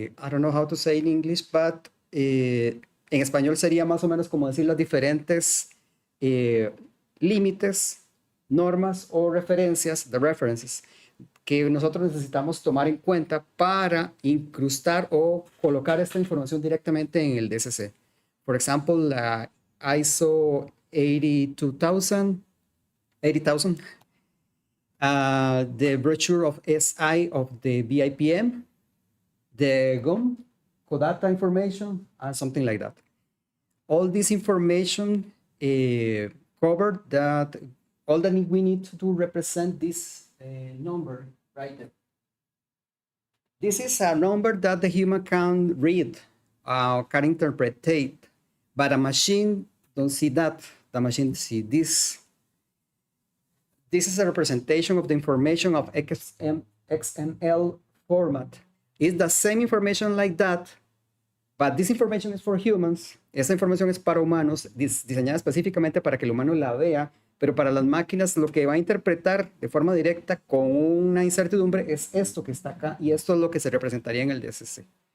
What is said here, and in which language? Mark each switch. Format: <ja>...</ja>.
<en>don't know how to say in English, but</en> <es>en español sería más o menos como decir las diferentes límites, normas o referencias,</es> <en>the references,</en> <es>que nosotros necesitamos tomar en cuenta para incrustar o colocar esta información directamente en el DCC.</es> <en>For example, la ISO 80,000, the brochure of SI of the BIPM, the GOM, CODATA information, and something like that. All this information covered that all that we need to represent this number right there. This is a number that the human can read, can interpret, but a machine don't see that. The machine see this. This is a representation of the information of XML format. It's the same information like that, but this information is for humans.</en> <es>Esta información es para humanos, diseñada específicamente para que el humano la vea, pero para las máquinas lo que va a interpretar de forma directa con una incertidumbre es esto que está acá, y esto es lo que se representaría en el DSC.</es>